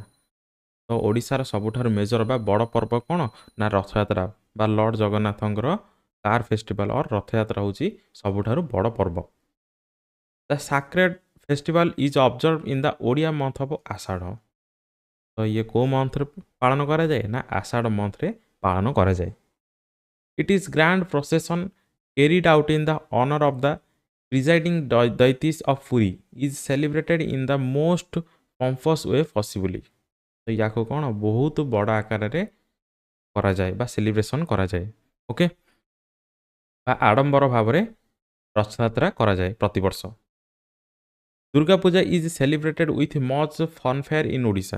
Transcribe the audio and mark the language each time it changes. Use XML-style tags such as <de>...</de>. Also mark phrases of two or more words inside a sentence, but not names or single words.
<or>ତ ଓଡ଼ିଶାର ସବୁଠାରୁ ମେଜର ବା ବଡ଼ ପର୍ବ କ'ଣ ନା ରଥଯାତ୍ରା ବା ଲର୍ଡ଼ ଜଗନ୍ନାଥଙ୍କର</or> <en>car festival or</en> <or>ରଥଯାତ୍ରା ହେଉଛି ସବୁଠାରୁ ବଡ଼ ପର୍ବ।</or> <en>The sacred festival is observe in the Odia month of Ashadh.</en> <or>ତ ଇଏ କେଉଁ ମନ୍ଥରେ ପାଳନ କରାଯାଏ ନା ଆଷାଢ଼ ମନ୍ଥରେ ପାଳନ କରାଯାଏ।</or> <en>It is grand procession carried out in the honor of the presiding deities of Puri is celebrated in the most pompous way possibly।</en> <or>ତ ୟାକୁ କ'ଣ ବହୁତ ବଡ଼ ଆକାରରେ କରାଯାଏ ବା ସେଲିବ୍ରେସନ୍ କରାଯାଏ। ଓକେ, ବା ଆଡ଼ମ୍ବର ଭାବରେ ରଥଯାତ୍ରା କରାଯାଏ ପ୍ରତିବର୍ଷ।</or> <en>Durga Puja is celebrated with much funfair in Odisha.</en>